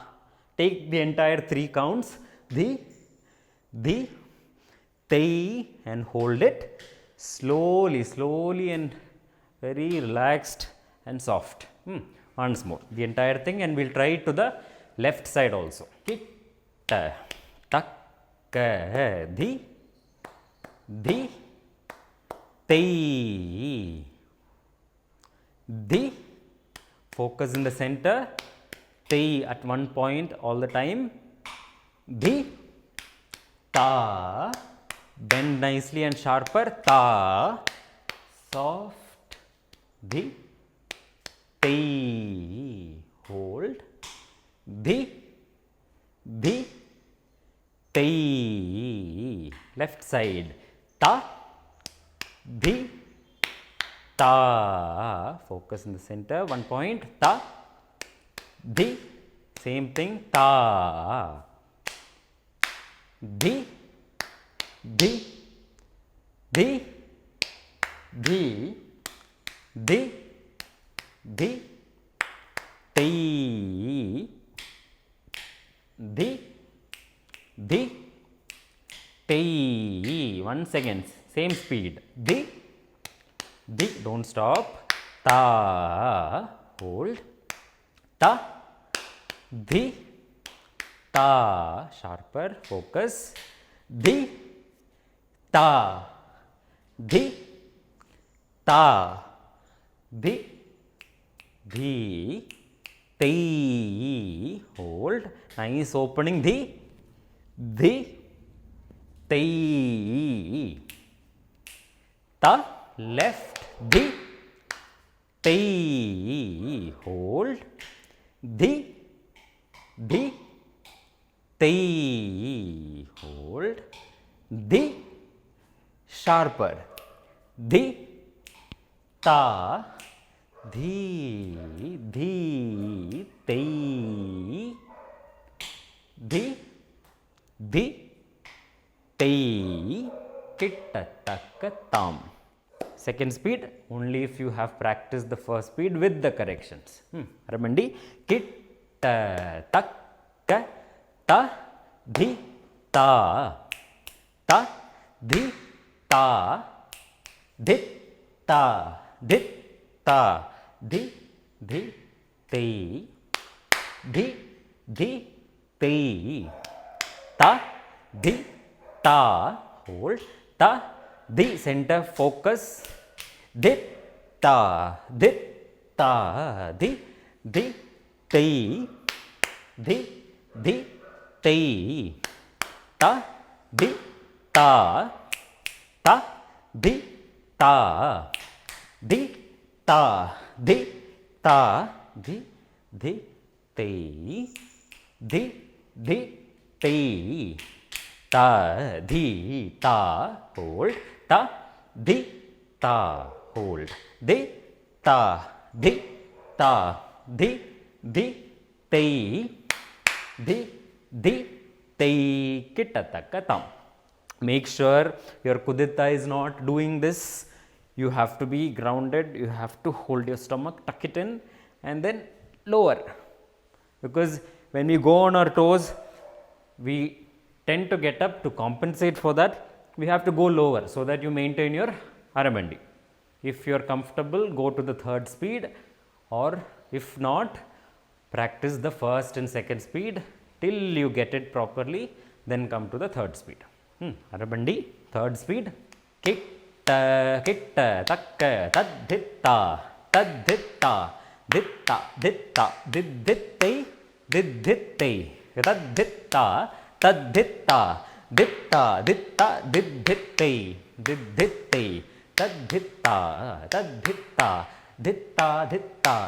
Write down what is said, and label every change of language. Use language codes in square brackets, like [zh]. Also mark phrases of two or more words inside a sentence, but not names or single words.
[en] Take the entire 3 counts, the, tei, and hold it slowly, slowly and very relaxed and soft. Once more, the entire thing, and we'll try it to the left side also. Kitta, takka, dhi, dhi, tei, dhi, focus in the center, tei at one point all the time, dhi, ta, bend nicely and sharper, ta, soft, dhi, tei, hold, dhi, dhi, tei, left side, ta, dhi, ta, focus in the center, one point, ta, dhi, same thing, ta, dhi, dhi, dhi, dhi, dhi, dhi, tei, dhi, dhi, tei. Once again, same speed. Dhi, dhi, don't stop. Ta, hold. Ta, dhi, ta, sharper, focus. Dhi, ta, dhi, ta, dhi, dhi, tei, hold, nice opening, dhi, dhi, tei, ta, left, dhi, tei, hold, dhi, dhi, tei. sharper. Dhi, ta, dhi, dhi, tei, dhi, dhi, tei, kitta, takka, tam. Second speed only if you have practiced the first speed with the corrections. Ramandi, kitta, takka, ta, dhi, ta, ta, dhi, ta, dhit, ta, dhit, ta, dhi, dhi, tei, dhi, dhi, tei, ta, dhi, ta, hold, ta, dhi, center focus, dhit, ta, dhit, ta, dhi, dhi, tei, dhi, dhi, tei, ta, dhi, ta, ta, dhi, ta, dhi, ta, dhi, ta, dhi, dhi, tei, dhi, dhi, tei, ta, dhi, ta, hold, ta, dhi, ta, hold, dhi, ta, dhi, ta, dhi, dhi, tei, dhi, dhi, tei, kitta, takka, tam. Make sure your kudita is not doing this. You have to be grounded. You have to hold your stomach, tuck it in, and then lower. Because when we go on our toes, we tend to get up. To compensate for that, we have to go lower so that you maintain your Aramandi. If you are comfortable, go to the third speed, or if not, practice the first and second speed till you get it properly, then come to the third speed. Arabandi, third speed. Kitta, kitta, takka, tadhitta, tadhitta, ditta, ditta, didditte, didditte, tadhitta, tadhitta, ditta, ditta, didditte, didditte, tadhitta, tadhitta, ditta, ditta,